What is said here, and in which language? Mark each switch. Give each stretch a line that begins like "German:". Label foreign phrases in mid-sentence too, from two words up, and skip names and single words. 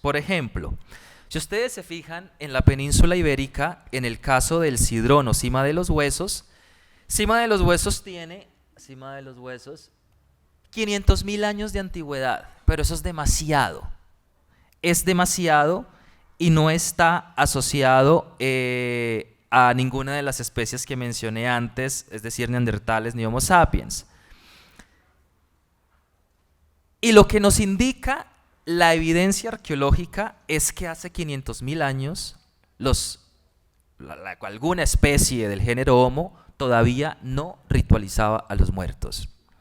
Spanish: Por ejemplo, si ustedes se fijan en la península ibérica, en el caso del Sidrón o Cima de los Huesos tiene 500.000 años de antigüedad, pero eso es demasiado. Es demasiado y no está asociado a ninguna de las especies que mencioné antes, es decir, neandertales ni Homo sapiens. Y lo que nos indica la evidencia arqueológica es que hace 500.000 años alguna especie del género Homo todavía no ritualizaba a los muertos.